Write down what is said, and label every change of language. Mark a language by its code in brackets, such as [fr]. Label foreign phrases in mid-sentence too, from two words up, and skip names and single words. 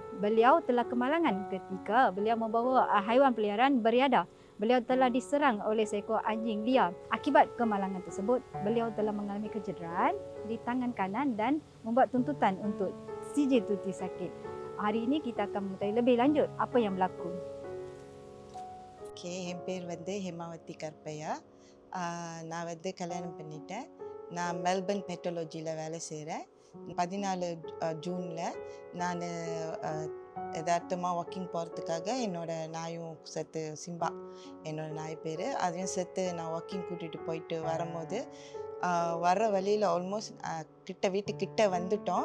[ms] Beliau telah kemalangan ketika beliau membawa haiwan peliharaan beriadah. Beliau telah diserang oleh seekor anjing liar. Akibat kemalangan tersebut, beliau telah mengalami kecederaan di tangan kanan dan membuat tuntutan untuk sijil tuti sakit. Hari ini kita akan mengetahui lebih lanjut apa yang berlaku. [ta] என் பேர் ஹேமாவதி கற்பையா. நான் கல்யாணம் பண்ணிட்டேன். நான் மெல்பர்ன் பெட்ரோலஜியில் வேலை செய்கிறேன். 14 ஜூனில் நான் யதார்த்தமாக வாக்கிங் போகிறதுக்காக என்னோட நாயும் செத்து, சிம்பா என்னோட நாய் பேர், அதையும் செத்து நான் வாக்கிங் கூட்டிகிட்டு போயிட்டு வரும்போது வர்ற வழியில் ஆல்மோஸ்ட் வீட்டுக்கிட்ட வந்துட்டோம்.